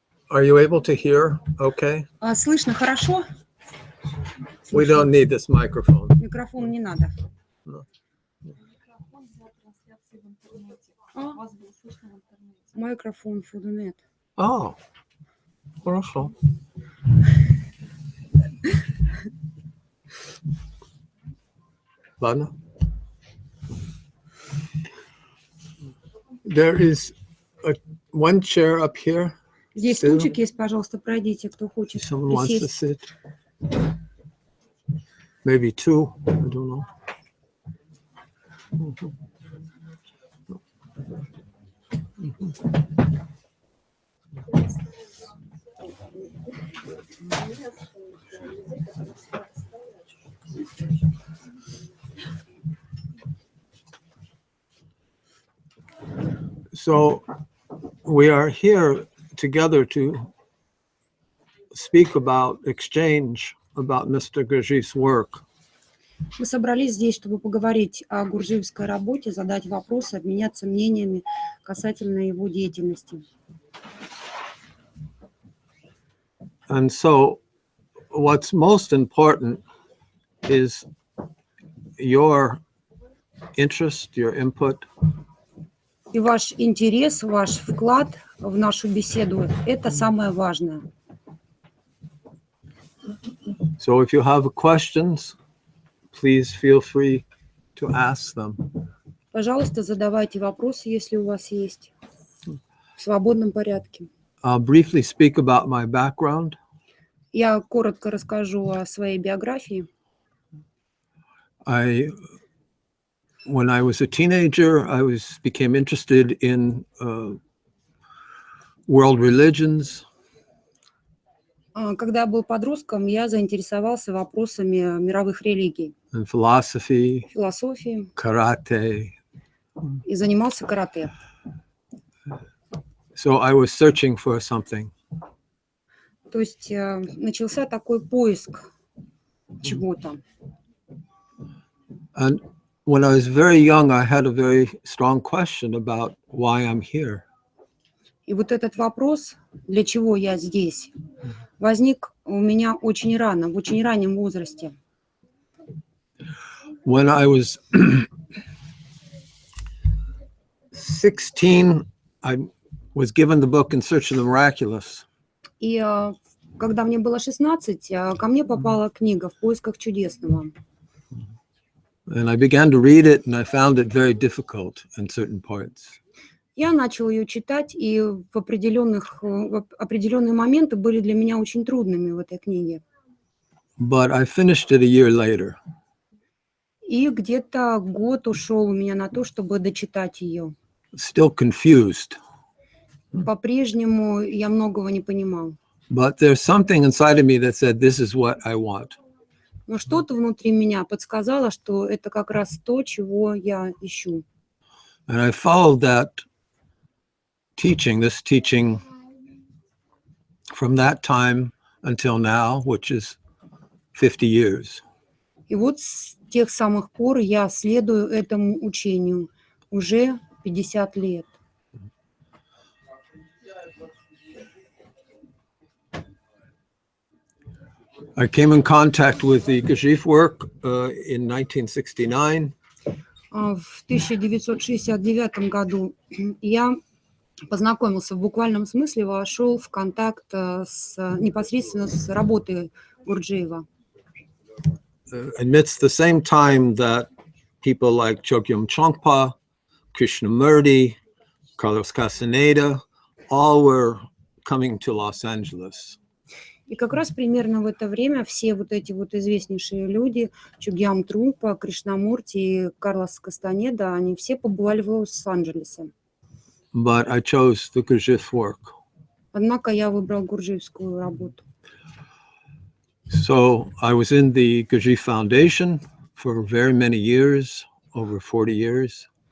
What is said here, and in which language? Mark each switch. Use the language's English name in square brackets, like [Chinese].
[English] Are you able to hear? Okay. [Russian] Слышно хорошо? [English] We don't need this microphone. [Russian] Микрофон не надо. [English] No. [Russian] Микрофон для трансляции в интернете. А? Вас было слышно в интернете. Микрофон [English] for the net. [Russian] Oh, хорошо. Ладно. [English] There is one chair up here. [Russian] Здесь стульчик есть, пожалуйста, пройдите, кто хочет. [English] Someone wants to [Russian] Сесть. [English] sit. Maybe two. I don't know. So we are here together to speak about exchange about Mr. Gurjiev's work. [Russian] Мы собрались здесь, чтобы поговорить о гурджиевской работе, задать вопросы, обменяться мнениями касательно его деятельности. [English] And so what's most important is your interest, your input. [Russian] И ваш интерес, ваш вклад в нашу беседу – это самое важное. [English] So if you have questions, please feel free to ask them. [Russian] Пожалуйста, задавайте вопросы, если у вас есть, в свободном порядке. [English] I'll briefly speak about my background. [Russian] Я коротко расскажу о своей биографии. [English] When I was a teenager, I became interested in world religions. [Russian] Когда я был подростком, я заинтересовался вопросами мировых религий. [English] And philosophy, [Russian] Философией. [English] karate. [Russian] И занимался карате. [English] So I was searching for something. [Russian] То есть начался такой поиск чего-то. [English] And when I was very young, I had a very strong question about why I'm here. [Russian] И вот этот вопрос, для чего я здесь, возник у меня очень рано, в очень раннем возрасте. [English] When I was 16, I was given the book In Search of the Miraculous. [Russian] И когда мне было 16, ко мне попала книга «В поисках чудесного». [English] And I began to read it, and I found it very difficult in certain parts. [Russian] Я начал ее читать, и в определенные моменты были для меня очень трудными в этой книге. [English] But I finished it a year later. [Russian] И где-то год ушел у меня на то, чтобы дочитать ее. [English] Still confused. [Russian] По-прежнему я многого не понимал. [English] But there's something inside of me that said, this is what I want. [Russian] Но что-то внутри меня подсказало, что это как раз то, чего я ищу. [English] And I followed that teaching, this teaching from that time until now, which is 50 years. [Russian] И вот с тех самых пор я следую этому учению уже 50 лет. [English] I came in contact with the Gurdjieff work in 1969. [Russian] В 1969 году я познакомился в буквальном смысле, вошел в контакт непосредственно с работой Гурджиева. [English] Amidst the same time that people like Chogyam Trungpa, Krishnamurti, Carlos Castaneda, all were coming to Los Angeles. [Russian] И как раз примерно в это время все вот эти вот известнейшие люди, Чогьям Трумпа, Кришнамурти и Карлос Кастанеда, они все побывали в Лос-Анджелесе. [English] But I chose the Gurdjieff work. [Russian] Однако я выбрал гурджиевскую работу. [English] So I was in the Gurdjieff Foundation for very many years, over 40 years.